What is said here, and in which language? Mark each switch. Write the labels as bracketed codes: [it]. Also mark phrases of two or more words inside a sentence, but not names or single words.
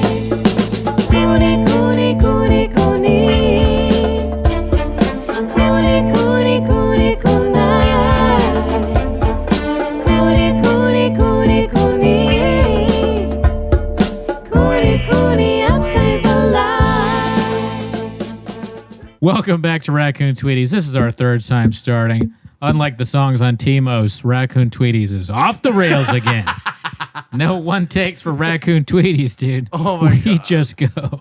[en] Cooney, Cooney, Cooney, Cooney. Cooney, Cooney, Cooney, Cooney. Cooney, Cooney, Cooney, Cooney. Cooney, Cooney, upstays alive. Welcome back to Raccoon Tweeties. This is our third time starting. Unlike the songs on T-Mos, Raccoon Tweeties is off the rails again. No one takes for Raccoon Tweeties, dude. Oh my God. We just go.